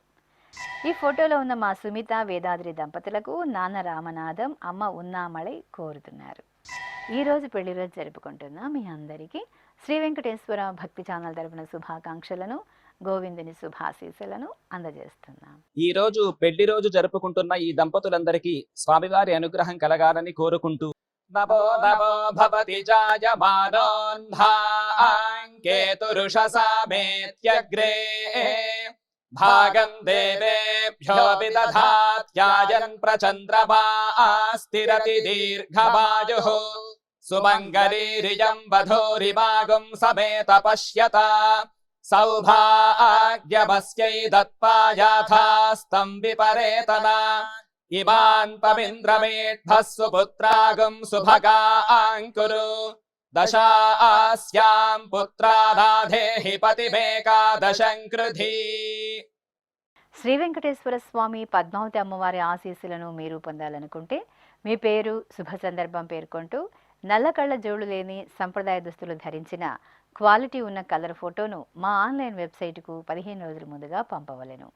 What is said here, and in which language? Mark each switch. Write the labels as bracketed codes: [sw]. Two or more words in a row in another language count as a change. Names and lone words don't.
[te] ఈ ఫోటోలో ఉన్న మా సుమిత వేదాద్రి దంపతులకు నాన్న రామనాథం, అమ్మ ఉన్నామళై కోరుతున్నారు. ఈరోజు పెళ్లి రోజు జరుపుకుంటున్న మీ అందరికీ శ్రీ వెంకటేశ్వర భక్తి ఛానల్ తరపున శుభాకాంక్షలను, గోవిందుని శుభాశీస్సులను అందజేస్తున్నాం. ఈ రోజు పెళ్లి రోజు జరుపుకుంటున్న ఈ దంపతులందరికీ స్వామివారి అనుగ్రహం కలగాలని కోరుకుంటూ [sa] नमो नमो भवति जायमानोऽन्धाङ्केतुरुषसामेत्यग्रे भागं देवेभ्यो विदधात्यायन् प्रचन्द्रमा स्थिरति दीर्घमायुः सुमङ्गलीरियं वधूरिमागुं समेत पश्यता सौभाग्यमस्यै दत्पायाथास्तं विपरेतना इमान् पविन्द्रमेढ्भः सुपुत्रागुं सुभगाङ्कुरु दशास्यां पुत्रानाधेहि पतिमेकादशं कृधी. [te] శ్రీ వెంకటేశ్వర స్వామి పద్మావతి అమ్మవారి ఆశీస్సులను మీరు పొందాలనుకుంటే మీ పేరు శుభ సందర్భం పేర్కొంటూ నల్ల కళ్ళ జోడు లేని సంప్రదాయ దుస్తులు ధరించిన క్వాలిటీ ఉన్న కలర్ ఫోటోను మా ఆన్లైన్ వెబ్సైటుకు 15 రోజుల ముందుగా పంపవలెను.